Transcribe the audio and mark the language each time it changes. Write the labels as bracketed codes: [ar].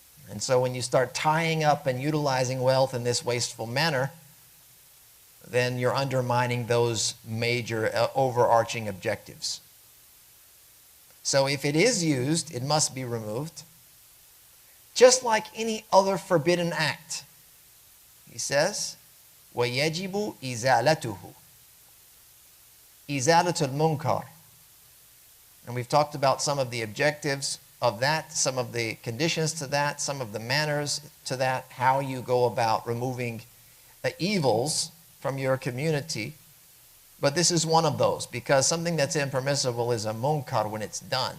[en] And so when you start tying up and utilizing wealth in this wasteful manner, then you're undermining those major overarching objectives. So if it is used, it must be removed, just like any other forbidden act. He says, [ar] وَيَجِبُ إِزَالَتُهُ إِزَالَةُ الْمُنْكَرِ. [en] And we've talked about some of the objectives of that, some of the conditions to that, some of the manners to that, how you go about removing the evils from your community. But this is one of those, because something that's impermissible is a munkar when it's done.